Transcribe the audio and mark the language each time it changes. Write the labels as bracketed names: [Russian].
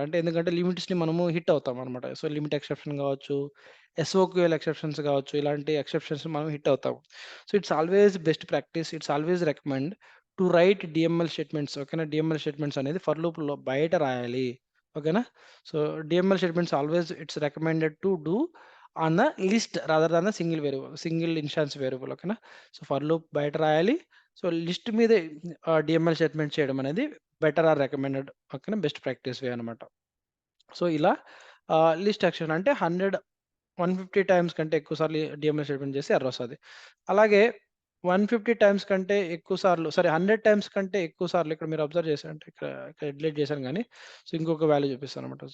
[Telugu] అంటే ఎందుకంటే లిమిట్స్‌ని మనము హిట్ అవుతామనమాట. సో, లిమిట్ ఎక్సెప్షన్ గావచ్చు, ఎస్ఓక్యూఎల్ ఎక్సెప్షన్స్ గావచ్చు, ఇలాంటి ఎక్సెప్షన్స్ మనం హిట్ అవుతాం. [English] So, it's always best practice. It's always recommend to write DML statements. ఓకేనా? [Telugu] డీఎంఎల్ స్టేట్మెంట్స్ అనేది ఫర్ లూప్‌లో బయట రాయాలి. ఓకేనా? [English] సో, DML statements always it's recommended to do on the list rather than the single instance variable. [Telugu] ఓకేనా? So, for loop బయట రాయాలి. So, list మీదే DML స్టేట్మెంట్ చేయడం అనేది బెటర్ ఆర్ రికమెండెడ్. ఓకేనా? బెస్ట్ ప్రాక్టీస్ వే అనమాట. సో, ఇలా లిస్ట్ యాక్షన్ అంటే 150 టైమ్స్ కంటే ఎక్కువ సార్లు DML స్టేట్మెంట్ చేస్తే ఎర్రర్ వస్తది. అలాగే 150 టైమ్స్ కంటే ఎక్కువ సార్లు 100 టైమ్స్ కంటే ఎక్కువ సార్లు ఇక్కడ మీరు అబ్జర్వ్ చేశారంటే ఇక్కడ డిలీట్ చేశాను గానీ, సో, ఇంకొక వాల్యూ చూపిస్తానన్నమాట.